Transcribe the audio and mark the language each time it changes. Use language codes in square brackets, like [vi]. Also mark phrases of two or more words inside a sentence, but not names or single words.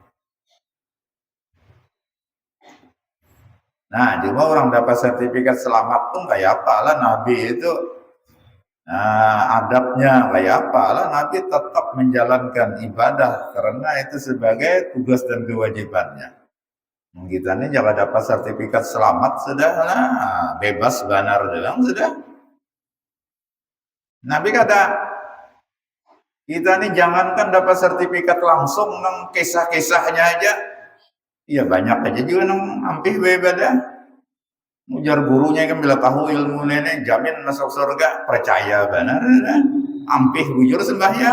[bjn] Nah cuma orang dapat sertifikat selamat pun kayak apalah Nabi itu adabnya kayak apalah, Nabi tetap menjalankan ibadah karena itu sebagai tugas dan kewajibannya. Kita ini jangan dapat sertifikat selamat sudah bebas banar dalam sudah. Nabi kata kita ini jangankan dapat sertifikat langsung nang kisah-kisahnya aja, iya banyak aja juga nang ampih ibadah. Ujar gurunya kan bila tahu ilmu nenek jamin masuk surga, percaya benar. Ampih bujur sembahyang.